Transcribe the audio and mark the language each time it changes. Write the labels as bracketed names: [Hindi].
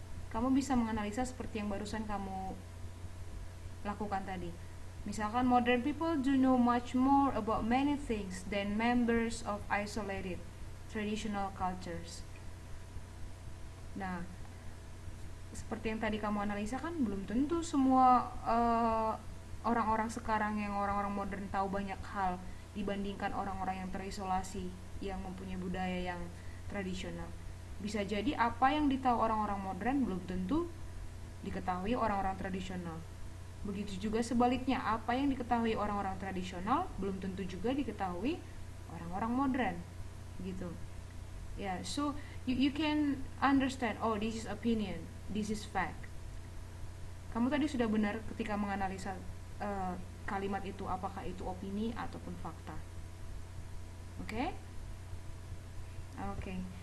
[Indonesian] Kamu bisa menganalisa seperti yang barusan kamu lakukan tadi. [English] Misalkan, modern people do know much more about many things than members of isolated traditional cultures. [Indonesian] Nah, seperti yang tadi kamu analisa kan, belum tentu semua orang-orang sekarang yang orang-orang modern tahu banyak hal dibandingkan orang-orang yang terisolasi, yang mempunyai budaya yang tradisional. Bisa jadi apa yang ditahu orang-orang modern belum tentu diketahui orang-orang tradisional. Begitu juga sebaliknya, apa yang diketahui orang-orang tradisional belum tentu juga diketahui orang-orang modern, gitu. [English] Yeah, so you can understand, oh, this is opinion, this is fact. [Indonesian] Kamu tadi sudah benar ketika menganalisa kalimat itu, apakah itu opini ataupun fakta. Okay? Okay.